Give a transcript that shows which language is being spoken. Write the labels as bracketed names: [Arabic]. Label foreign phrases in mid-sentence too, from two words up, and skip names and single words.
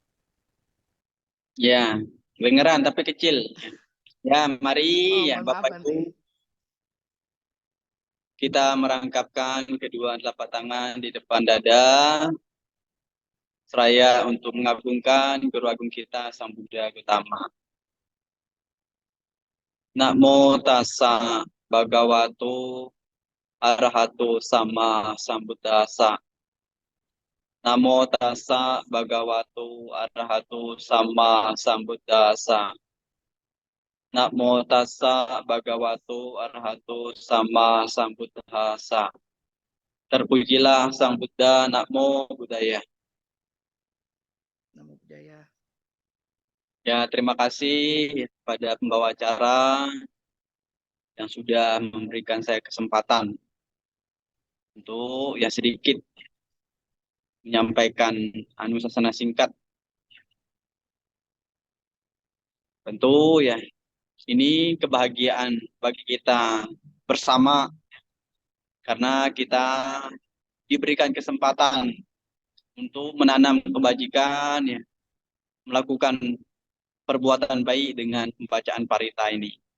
[Indonesian] Ya, kedengeran tapi kecil. Ya, mari Oh, ya mohon maaf Bapak Bante. Ibu, kita merangkapkan kedua telapak tangan di depan dada, seraya untuk mengagungkan Guru Agung kita Sang Buddha Gautama. [Pali] Namo tassa bhagavato arahato sama sambuddhassa. Namo tassa bhagavato arahato sama sambuddhassa. Namo tassa bhagavato arahato sama sambuddhassa. [Indonesian] Terpujilah Sang Buddha, [Pali] Namo Buddhaya. Namo Buddhaya. [Indonesian] Ya, terima kasih pada pembawa acara yang sudah memberikan saya kesempatan untuk ya sedikit menyampaikan anusasana singkat. Tentu ya, ini kebahagiaan bagi kita bersama karena kita diberikan kesempatan untuk menanam kebajikan, ya, melakukan perbuatan baik dengan pembacaan parita ini.